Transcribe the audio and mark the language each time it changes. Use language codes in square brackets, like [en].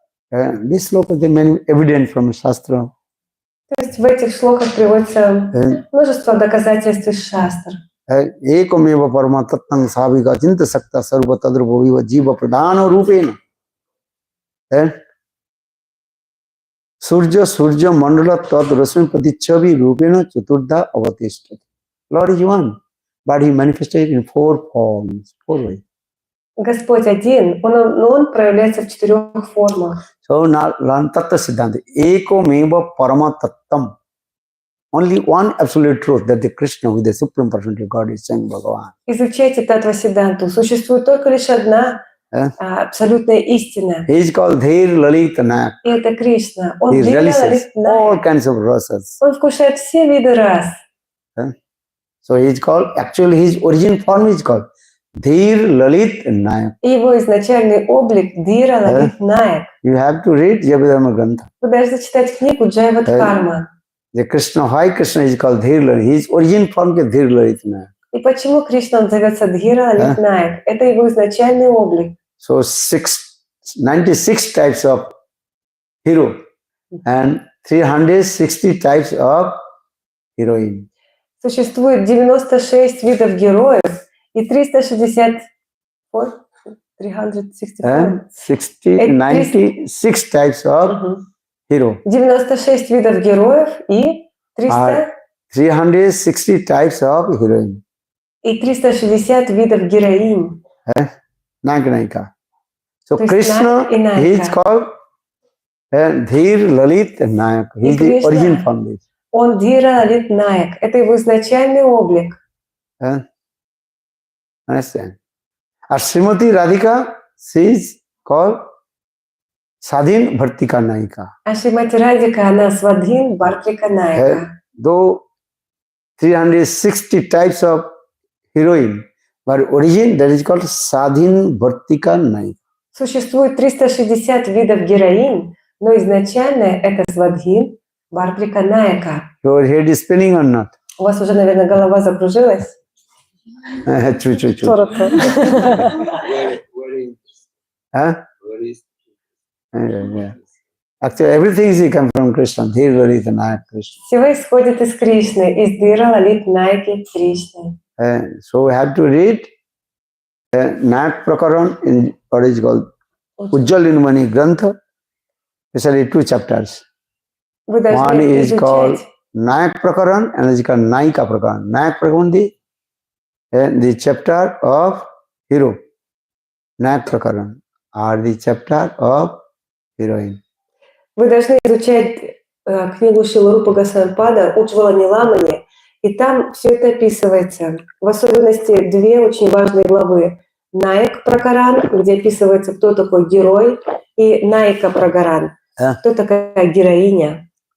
[en] This sloka is many evident from Shastra. [ru] То есть в этих шлоках приводится множество доказательств из шастр. [sa] Ekameva Parama Tattang Savika Chinta Sakta Sarva Tadrupa Viva Jiva Pradhana Rupena. Surja Mandala Tat Rasmi Patichavi Rupena Chaturdha Avatishta. [en] Lord is one, but he manifested in four forms, four ways. [ru] Господь один, но он проявляется в 4 формах. [en] So now learn Tattva Siddhanta. Eko Meva Parama Tattam. Only one absolute truth, that the Krishna with the Supreme Personality of God is saying Bhagavan. [ru] Изучайте Таттва Сиддханту. Существует только лишь одна абсолютная истина. [en] He is called Dhir Lalit Nayak. [ru] И это Кришна. Он [en] He Dhira relishes Lalit all Nayak. kinds of rasas. [ru] Он вкушает все виды рас. [en] So he is called, actually his origin form is called Dhir Lalit Nayak. [ru] И его изначальный облик Dhira Lalit Nayak. [en] You have to read Jabadharma Grantha. [ru] Вы должны читать книгу Джайвадхарма. [en] The Krishna, why Krishna is called Dhir Lalit? His origin form is Dhir Lalit Nayak. [ru] И почему Кришна он зовется Dhira Lalit Nayak? Это его изначальный облик. [en] So 96 types of hero and 360 types of heroine. [ru] Существует 96 видов героев и 360... [en] 96 types of hero. [ru] 96 видов героев и [en] 360 types of heroine. [ru] И 360 видов героинь. [en] Naika. So Krishna, he is called Dhir Lalit Nayak. He is the origin from this. [ru] Он Dhira Lalit Nayak. Это его изначальный облик. [en] Understand? Srimati Radhika, she is called Sadhin Bhartika Naika. [ru] А Шримати Радика, она Свадхин Бхартика Наика. [en] Though 360 types of heroine, but origin that is called Sadhin Bhartika Naika. [ru] Существует 360 видов героинь, но изначально это Свадхин Бхартика Наика. [en] Your head is spinning or not? [ru] У вас уже, наверное, голова закружилась? [en] True. [ru] Коротко. [en] Yeah. Actually, everything is come from Krishna. Dhir Lalit Nayak Krishna. [ru] Все исходит из Кришны, из Dhira Lalit Nayak Кришны. [en] So we have to read Nayak Prakaran in what is called Ujjalinmani Grantha, especially 2 chapters. [ru] Вы [en] One [ru] должны [en] is called [ru] изучать. [en] Nayak Prakaran and is called Naika Prakaran. Nayak Prakaran the chapter of hero. Nayak Prakaran are the chapter of heroine. [ru] Вы должны изучать книгу Шиларупа Госвамипада «Уджвала Ниламани», и там все это описывается. В особенности 2 очень важные главы. Наяк Пракаран, где описывается, кто такой герой, и Наика Пракаран, кто такая героиня.